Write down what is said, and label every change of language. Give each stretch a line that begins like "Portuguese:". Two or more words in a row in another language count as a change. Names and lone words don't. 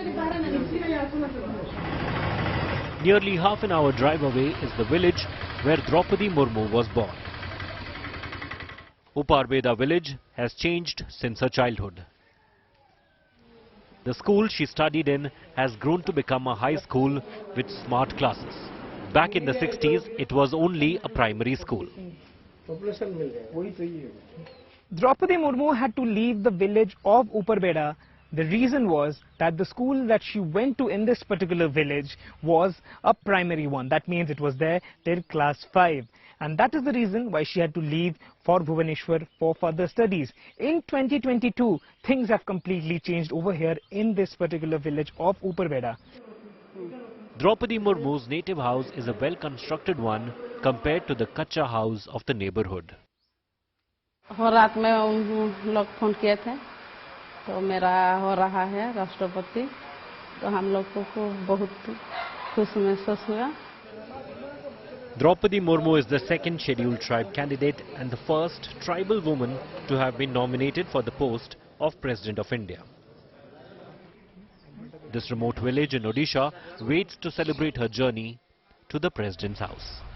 English: Nearly half an hour drive away is the village where Droupadi Murmu was born. Uparbeda village has changed since her childhood. The school she studied in has grown to become a high school with smart classes. Back in the 60s, it was only a primary school. Droupadi Murmu had to leave the village of Uparbeda. The reason was that the school that she went to in this particular village was a primary one. That means it was there till class 5. And that is the reason why she had to leave for Bhubaneswar for further studies. In 2022, things have completely changed over here in this particular village of Uparbeda. Droupadi Murmu's native house is a well-constructed one compared to the kacha house of the neighborhood.
Hindi: रात में उन लोग फोन किए थे तो मेरा हो रहा है राष्ट्रपति तो हम लोग को बहुत खुश महसूस हुआ.
English: Droupadi Murmu is the second scheduled tribe candidate and the first tribal woman to have been nominated for the post of President of India. This remote village in Odisha waits to celebrate her journey to the President's house.